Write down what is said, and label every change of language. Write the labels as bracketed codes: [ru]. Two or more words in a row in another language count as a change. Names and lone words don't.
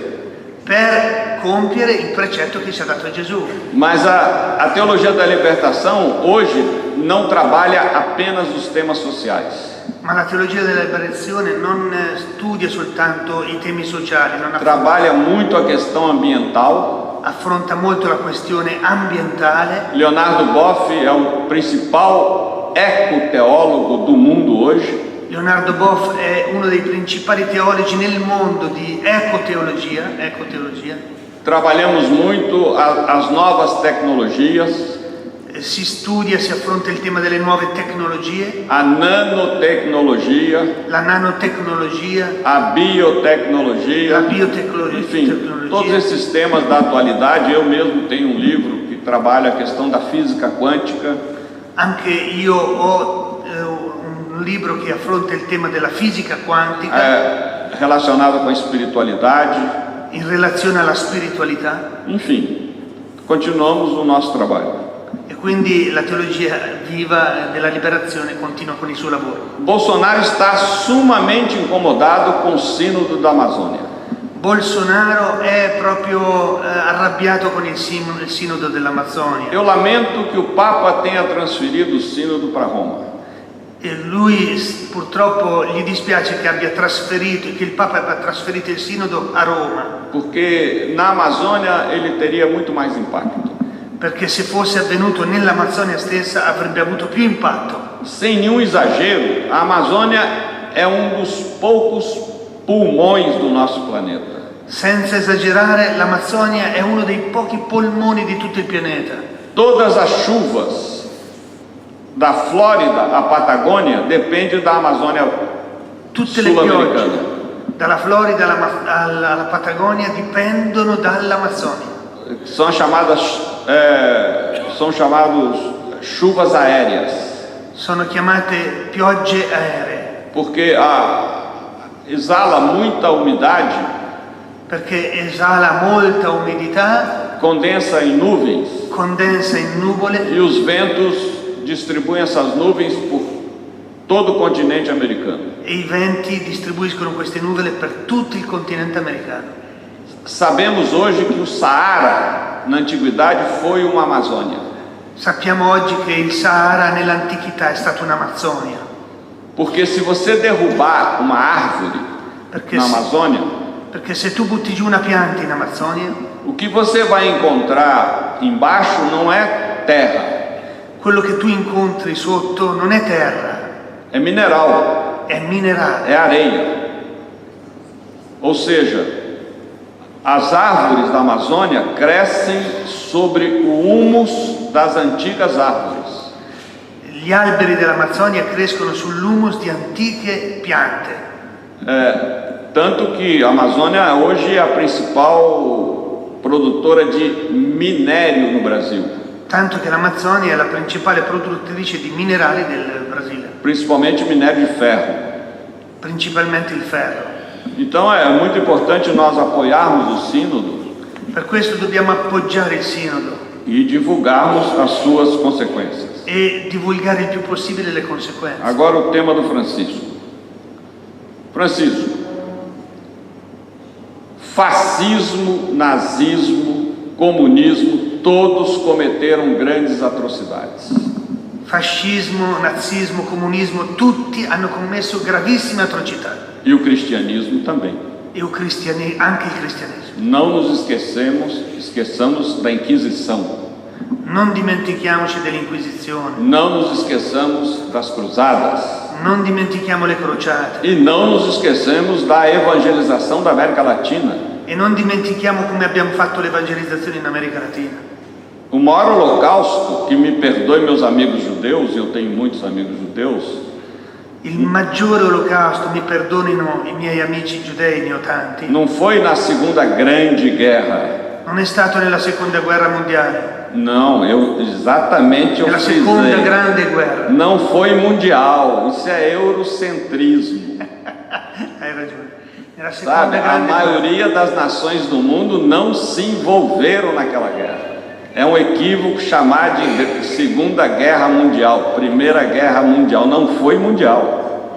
[it] per compiere il precetto che ci ha dato Gesù. [pt] Mas a teologia da libertação hoje não trabalha apenas os temas sociais. [it] Ma la teologia della liberazione non studia soltanto i temi sociali, non [pt] trabalha muito a questão ambiental. [it] Affronta molto la questione ambientale. [pt] Leonardo Boff é o principal ecoteólogo do mundo hoje. [it] Leonardo Boff è uno dei principali teologi nel mondo di ecoteologia. [pt] Trabalhamos muito as novas tecnologias. [it] Si studia, si affronta il tema delle nuove tecnologie, [pt] a nanotecnologia, [it] la nanotecnologia, [pt] a biotecnologia, enfim, todos esses temas da atualidade. Eu mesmo tenho um livro que trabalha a questão da física quântica. [it] Anche io ho un libro che affronta il tema della fisica quantica, [pt] relacionado com a espiritualidade, [it] in relazione alla spiritualità. [pt] Enfim, continuamos o nosso trabalho. [it] Quindi la teologia viva della liberazione continua con il suo lavoro. [pt] Bolsonaro está sumamente incomodado com o sínodo da Amazônia. [it] Bolsonaro è proprio arrabbiato con il sinodo dell'Amazzonia. [pt] Eu lamento que o Papa tenha transferido o sínodo para Roma. [it] E lui purtroppo gli dispiace che il Papa abbia trasferito il sinodo a Roma. [pt] Porque na Amazônia ele teria muito mais impacto. [it] Perché se fosse avvenuto nell'Amazzonia stessa avrebbe avuto più impatto. [pt] Sem nenhum exagero, a Amazônia é dos poucos pulmões do nosso planeta. [it] Senza esagerare, l'Amazzonia è uno dei pochi polmoni di tutto il pianeta. [pt] Todas as chuvas da Flórida à Patagônia dependem da Amazônia [it] Tutte le piogge [pt] sul-americana. [it] dalla Florida alla Patagonia dipendono dall'Amazzonia. [pt] São chamados chuvas aéreas. [it] Sono chiamate piogge aeree [pt] Porque exala muita umidade, [it] perché esala molta umidità, [pt] condensa em nuvens, [it] condensa in nuvole [pt] e os ventos distribuem essas nuvens por todo o continente americano. [it] e i venti distribuiscono queste nuvole per tutto il continente americano. [pt] Sabemos hoje que o Saara, na antiguidade, foi uma Amazônia. [it] Sappiamo oggi che il Sahara nell'antichità è stata un'Amazzonia, [pt] Porque se você derrubar uma árvore na Amazônia, [it] perché se tu butti giù una pianta in Amazzonia, [pt] o que você vai encontrar embaixo não é terra, [it] quello che tu incontri sotto non è terra, [pt] é mineral, [it] è minerale. [pt] é areia. Ou seja, as árvores da Amazônia crescem sobre o humus das antigas árvores. [it] Gli alberi dell'Amazzonia crescono sull'humus di antiche piante. [pt] Tanto que a Amazônia hoje é a principal produtora de minério no Brasil, [it] Tanto che l'Amazzonia è la principale produttrice di minerali del Brasile, [pt] principalmente minério de ferro. [it] principalmente il ferro. [pt] Então é muito importante nós apoiarmos o sínodo [it] Per questo dobbiamo appoggiare il sinodo [pt] e divulgarmos as suas consequências. [it] e divulgare il più possibile le conseguenze. [pt] Agora o tema do Francisco. Francisco, fascismo, nazismo, comunismo, todos cometeram grandes atrocidades. [it] Fascismo, nazismo, comunismo, tutti hanno commesso gravissime atrocità. [pt] E o cristianismo também. [it] E anche il cristianesimo. [pt] Não nos esqueçamos da Inquisição. [it] Non dimentichiamoci dell'Inquisizione, [pt] Não nos esqueçamos das cruzadas. [it] non dimentichiamo le crociate [pt] E não nos esquecemos da evangelização da América Latina. [it] e non dimentichiamo come abbiamo fatto l'evangelizzazione in America Latina. [pt] O maior holocausto, que me perdoem meus amigos judeus, eu tenho muitos amigos judeus, [it] Il maggiore olocausto, mi perdonino i miei amici giudei, ne ho tanti, [pt] não foi na Segunda Grande Guerra. [it] non è stato nella seconda guerra mondiale, [pt] Não, exatamente eu [it] nella seconda [pt] frisei. [it] grande guerra. [pt] Não foi mundial, isso é eurocentrismo. [it] Hai ragione. Nella seconda [pt] Sabe, a [it] grande guerra. [pt] maioria das nações do mundo não se envolveram naquela guerra. É um equívoco chamar de Segunda Guerra Mundial, Primeira Guerra Mundial, não foi mundial.